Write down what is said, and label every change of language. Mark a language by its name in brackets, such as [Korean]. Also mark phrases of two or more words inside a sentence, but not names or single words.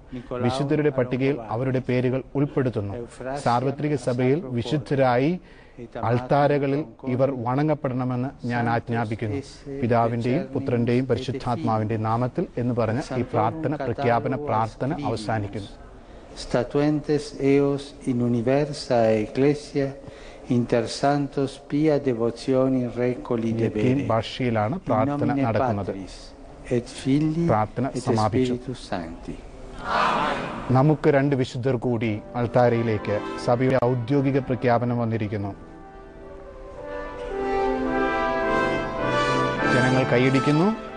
[Malayalam] വിശുദ്ധരുടെ പട്ടികയിൽ അവരുടെ പേരുകൾ ഉൾപ്പെടുത്തുന്നു. സാർവത്രിക സഭയിൽ വിശുദ്ധരായി അൾത്താരകളിൽ ഇവർ വണങ്ങപ്പെടണമെന്ന് ഞാൻ ആജ്ഞാപിക്കുന്നു. പിതാവിന്റെയും പുത്രന്റെയും പരിശുദ്ധാത്മാവിന്റെയും നാമത്തിൽ എന്ന് പറഞ്ഞ് ഈ പ്രഖ്യാപന പ്രാർത്ഥന അവസാനിക്കുന്നു. [Latin] Statuentes eos in universa ecclesia inter santos pia devotioni recoli debere. [Malayalam] ഭാഷയിലാണ് പ്രാർത്ഥന നടക്കുന്നത്. പ്രാർത്ഥന സമാപിച്ചു. നമുക്ക് രണ്ട് വിശുദ്ധർ കൂടി അൾത്താരയിലേക്ക് സഭയുടെ ഔദ്യോഗിക പ്രഖ്യാപനം വന്നിരിക്കുന്നു. ജനങ്ങൾ കൈയടിക്കുന്നു.